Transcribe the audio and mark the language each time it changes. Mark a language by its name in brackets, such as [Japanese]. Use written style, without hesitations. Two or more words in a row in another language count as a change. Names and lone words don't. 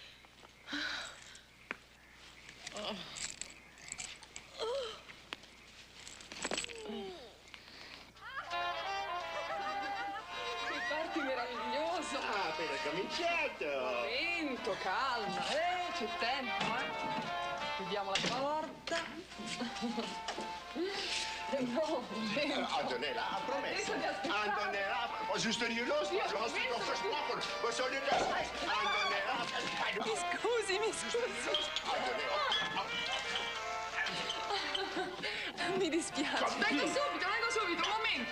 [Italian] Che party meravigliosa! Appena cominciato! Momento, calma, c'è tempo, Chiudiamo la porta. No, Antonella ha promesso. Antonella, [German] was ist denn hier los? Du hast dir doch versprochen. Was soll denn das heißen? Antonella, [Italian] Mi scusi. Mi dispiace. Vengo subito, un momento.